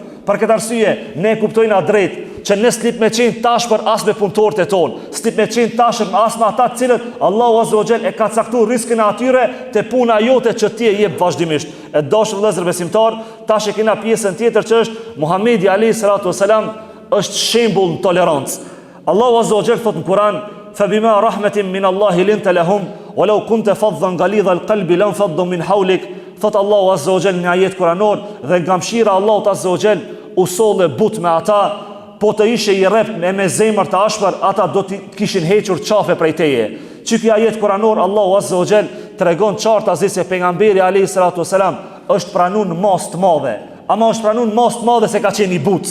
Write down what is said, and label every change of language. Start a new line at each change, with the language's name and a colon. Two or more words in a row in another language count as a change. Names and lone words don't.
Albanian: Për këtë arsye, ne kuptojna drejt që ne s'lip me qenë tashpër as me punëtorët e tonë, s'lip me qenë tashpër as me ata cilët
Arabic: الله عز وجل
Albanian: e ka caktuar riskin e atyre te puna jote që ti e jep vazhdimisht. E dashur vëllezër besimtar, tash e kena pjesën tjetër që është Muhamedi
Arabic: عليه الصلاة والسلام
Albanian: është shembull në tolerancë.
Arabic: الله عز وجل
Albanian: thot në Kur'an:
Arabic: "فبما رحمة من الله لنت لهم ولو كنت فظا غليظ القلب لانفضوا من حولك."
Albanian: Thot
Arabic: الله عز وجل
Albanian: në ajet kuranor, dhe nga mëshira Allahut
Arabic: عز وجل
Albanian: u solle but me ata, po të ishe i rrept me zemër të ashpër, ata do të kishin hequr qafe prej teje. Që ky ajet kuranor
Arabic: الله عز وجل
Albanian: tregon qartë aziz se pejgamberi
Arabic: عليه الصلاة والسلام
Albanian: është pranuar në mas të madhe, ama është pranuar në mas të madhe se ka qenë i but.